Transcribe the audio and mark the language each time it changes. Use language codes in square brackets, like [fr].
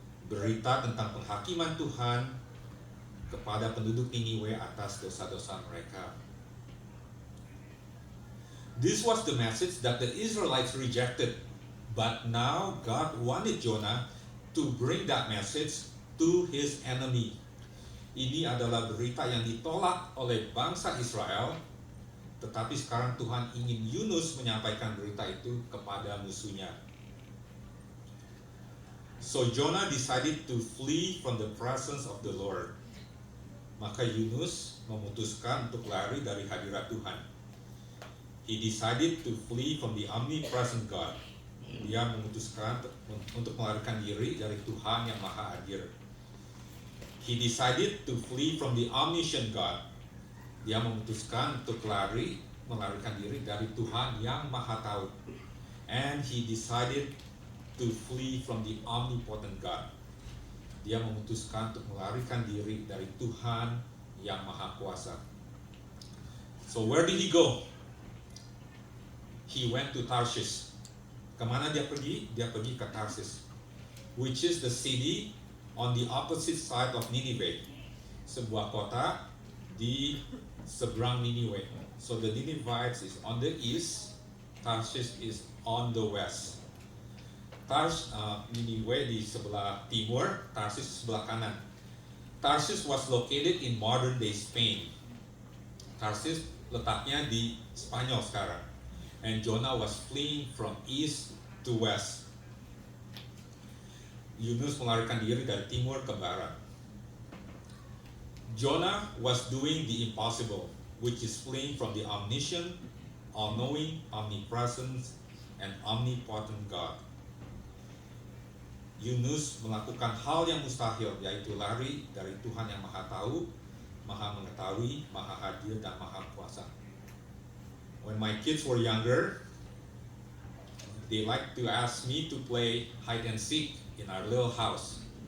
[id] Berita tentang penghakiman Tuhan kepada penduduk Niniwe atas dosa-dosa mereka. [en] This was the message that the Israelites rejected, but now God wanted Jonah to bring that message to his enemy. [id] Ini adalah berita yang ditolak oleh bangsa Israel, tetapi sekarang Tuhan ingin Yunus menyampaikan berita itu kepada musuhnya. [en] So Jonah decided to flee from the presence of the Lord. [id] Maka Yunus memutuskan untuk lari dari hadirat Tuhan. [en] He decided to flee from the omnipresent God. [id] Dia memutuskan untuk melarikan diri dari Tuhan yang Maha Adil. [en] He decided to flee from the omniscient God. [id] Dia memutuskan untuk melarikan diri dari Tuhan yang Maha Tahu. [en] And he decided to flee from the omnipotent God. [id] Dia memutuskan untuk melarikan diri dari Tuhan yang Maha Kuasa. [en] So where did he go? He went to Tarshish. [id] Kemana dia pergi? Dia pergi ke Tarshish, [en] which is the city on the opposite side of Nineveh. [id] Sebuah kota di seberang Niniwe. [en] So the Ninevites is on the east, Tarshish is on the west. [id] Niniwe di sebelah timur, Tarshish sebelah kanan. [en] Tarshish was located in modern day Spain. [id] Tarshish letaknya di Spanyol sekarang. [en] And Jonah was fleeing from east to west. [id] Yunus melarikan diri dari timur ke barat. [en] Jonah was doing the impossible, which is fleeing from the omniscient, all-knowing, omnipresent, and omnipotent God. [id] Yunus melakukan hal yang mustahil, yaitu lari dari Tuhan yang Maha Tahu, Maha Mengetahui, Maha Hadir, dan Maha Kuasa. [en] When my kids were younger, they liked to ask me to play hide and seek in our little house.